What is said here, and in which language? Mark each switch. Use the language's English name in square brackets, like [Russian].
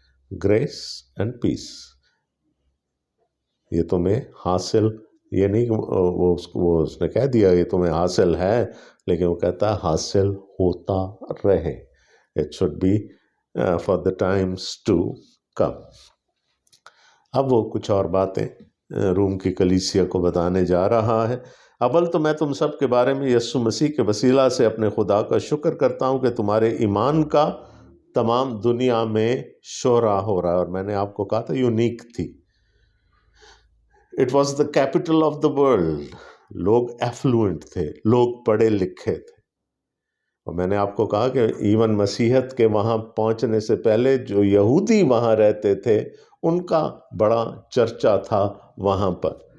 [English] Grace and peace. [Urdu] یہ تمہیں حاصل، یہ نہیں وہ اس نے کہہ دیا یہ تمہیں حاصل ہے، لیکن وہ کہتا ہے حاصل ہوتا رہے. [English] It should be for the times to come. [Urdu] اب وہ کچھ اور باتیں روم کی کلیسیا کو بتانے جا رہا ہے. اول تو میں تم سب کے بارے میں یسوع مسیح کے وسیلہ سے اپنے خدا کا شکر کرتا ہوں کہ تمہارے ایمان کا تمام دنیا میں شہرا ہو رہا ہے. اور میں نے آپ کو کہا تھا یونیک تھی. [English] It was the capital of the world. [Urdu] لوگ ایفلوئنٹ تھے، لوگ پڑھے لکھے تھے. اور میں نے آپ کو کہا کہ ایون مسیحیت کے وہاں پہنچنے سے پہلے جو یہودی وہاں رہتے تھے ان کا بڑا چرچا تھا وہاں پر.